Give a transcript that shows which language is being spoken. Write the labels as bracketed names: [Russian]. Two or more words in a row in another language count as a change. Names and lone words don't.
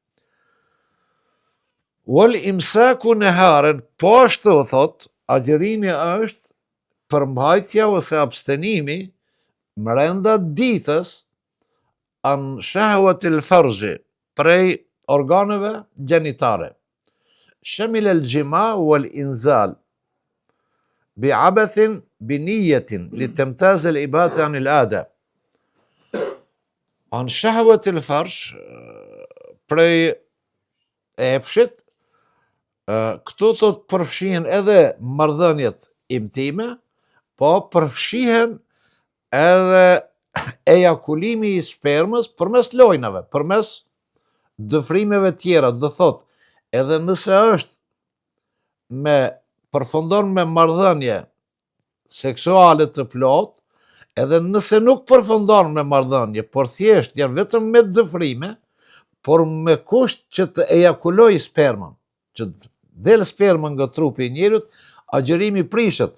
[Arabic] والإمساك نهارا, [Albanian] po ashtu thot, agjerimi është përmbajtja ose abstenimi brenda ditës [Arabic] عن شهوة الفرج, [Albanian] prej organeve gjenitare. [Arabic] شامل الجماع والإنزال بعبث بنية لتمتاز العبادة عن العادة. عن شهوة الفرج, [Albanian] prej epshit, këtu thot përfshihen edhe marrëdhëniet intime, po përfshihen edhe ejakulimi i spermës përmes lojnave, përmes dëfrimeve tjera, do thot, edhe nëse është përfundon me marrëdhënie seksuale të plot, edhe nëse nuk përfundon me marrëdhënie, por thjesht janë vetëm me dëfrime, por me kusht që të ejakuloj spermën, që del sperma nga trupi i njeriut, agjerimi prishet.